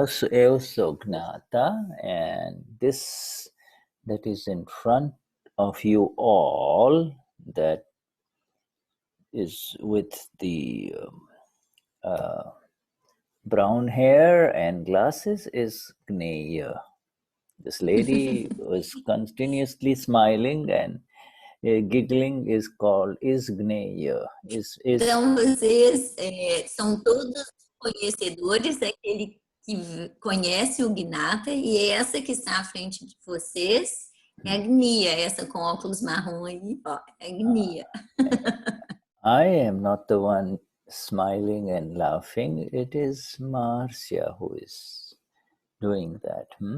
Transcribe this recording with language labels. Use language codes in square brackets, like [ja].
[pt] Eu sou [en] Gnata, and this that is in front of you all, that is with the brown hair and glasses, is Gneya. This lady was continuously smiling and giggling, is Gneya. [pt] Então, vocês são todos conhecedores, aquele que conhece o Gnata, e essa que está à frente de vocês é a gneya, essa com óculos marrom aí, ó, é a gneya. [en] I am not the one smiling and laughing, it is Marcia who is doing that.